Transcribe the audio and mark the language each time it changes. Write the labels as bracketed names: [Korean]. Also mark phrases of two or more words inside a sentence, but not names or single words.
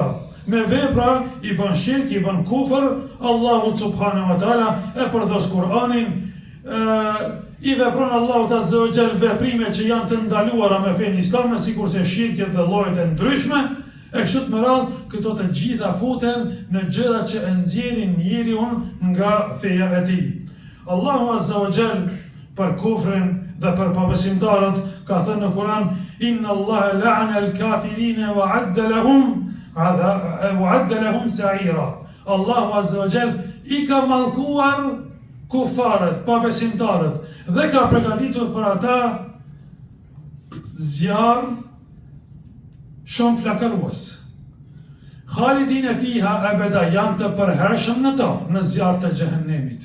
[Albanian] Me vepra i bën shirk, i bën kufër, Allahu [Arabic] subhanahu wa taala [Albanian] e përdos Kur'anin, i vepron Allahu [Arabic] Azza wa Jall [Albanian] veprime që janë të ndaluara me fenë islame, sikurse shirket dhe llojet e ndryshme, e kështu me radhë, këto të gjitha futen në gjërat që e nxjerrin njeriu nga feja e tij. Allahu [Arabic] Azza wa Jall [Albanian] për kufrin dhe për pabesimtarët ka thënë në Kur'an: [Arabic] Inna Allaha la'ana al-kafirina wa adda lahum sa'ira. [Albanian] Allahu [Arabic] Azza wa Jall [Albanian] i ka mallkuar kufarët, pabesimtarët, dhe ka përgatitur për ata zjarr shumë flakërues. [Arabic] Khalidine fiha abada, [Albanian] janë të përhershëm në to, në zjarr të xhehenemit.